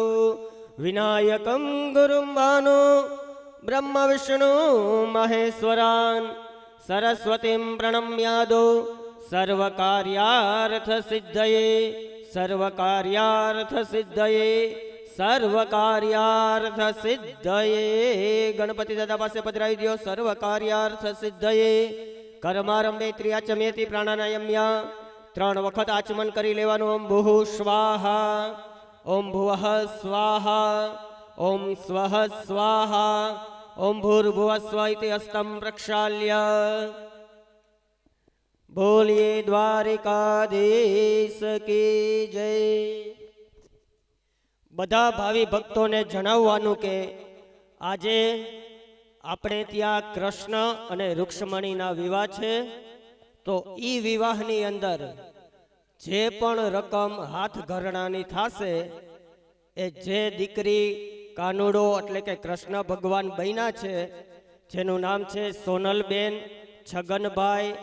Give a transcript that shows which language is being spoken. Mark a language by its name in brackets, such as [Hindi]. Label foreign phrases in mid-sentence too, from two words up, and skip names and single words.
[Sanskrit] विनायकं गुरुं भानु ब्रह्म विष्णु महेश्वरान् सरस्वतीं प्रणम्यादो सर्वकार्यार्थ सिद्धये सर्वकार्यार्थ सिद्धये सर्वकार्यार्थ सिद्धये। [Gujarati] ગણપતિ દાદા પાસે પધરાવી દો [Sanskrit] सर्वकार्यार्थ सिद्धये। कर्मारंभे त्रियाचमेति प्राणायाम्या [Gujarati] 3 વખત આચમન કરી લેવાનું। [Sanskrit] ओम भूः स्वाहा ओम भुवः स्वाहा ओम स्वः स्वाहा ओम भूर्भुवः स्व इति हस्तं प्रक्षाल्य [Hindi] बोलिए द्वारिकाधीश की जय। [Gujarati] બધા ભાવી ભક્તો ને જણાવવાનું કે આજે આપણે ત્યાં કૃષ્ણ અને રુક્ષ્મણીના વિવાહ છે તો ઈ વિવાહની અંદર જે પણ રકમ હાથ ઘરણાની થાશે એ જે દીકરી કાનુડો એટલે કે કૃષ્ણ ભગવાન બન્યા છે જેનું નામ છે સોનલબેન છગનભાઈ।